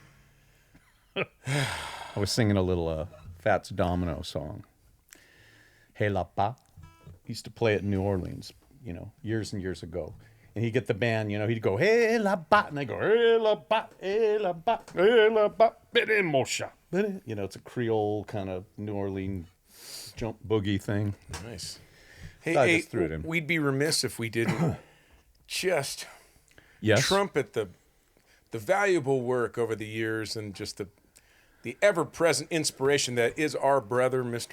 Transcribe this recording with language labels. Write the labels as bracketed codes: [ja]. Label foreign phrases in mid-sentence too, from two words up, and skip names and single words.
[en] I was singing a little Fats Domino song. Hey La Pa. He used to play it in New Orleans, years and years ago. And he'd get the band, he'd go, Hey La Pa, and I go, Hey La Pa, Hey La Pa, Hey La Pa, Bede Mosha. It's a Creole kind of New Orleans jump boogie thing. Nice. I Hey, just threw it in. we'd be remiss if we didn't just Yes. trumpet the valuable work over the years and just the ever-present inspiration that is our brother, Mr.